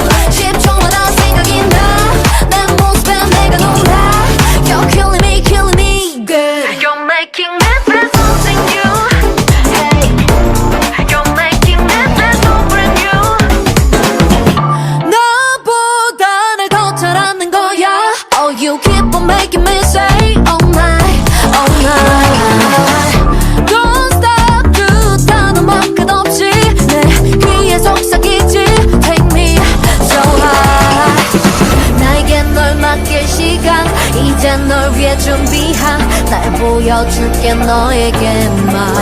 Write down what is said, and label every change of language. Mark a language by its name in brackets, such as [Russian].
[Korean] 10초마다 생각이 나내 모습에 내가 놀라. [English] You're killing me good. You're making me feel something new. Hey, you're making me feel so brand new. [Korean] 너보다 날 더 잘 아는 거야. [English] Oh, you keep on making me say all night, all night. Don't stop [Korean] 듯하는 말 끝없이 내 귀에 속삭이지. [English] Take me so high. [Korean] 나에게 널 맡길 시간 이제 널 위해 준비한 날 보여줄게 너에게만.